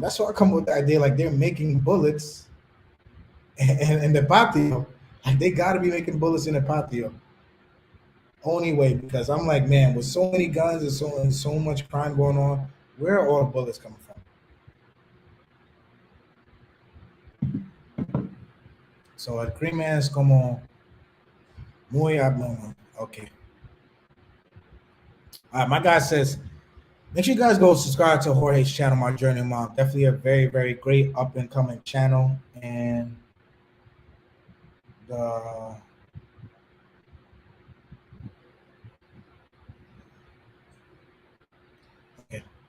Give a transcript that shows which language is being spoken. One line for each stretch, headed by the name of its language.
English: That's why I come with the idea like they're making bullets in the patio. Like they got to be making bullets in the patio. Only way, because I'm like, man, with so many guns and so much crime going on, where are all the bullets coming from?
Spanish: So el crimen es como muy abnormal.
English: Okay. My guy says, make sure you guys go subscribe to Jorge's channel, My Journey Mom. Definitely a very, very great up and coming channel. And the okay.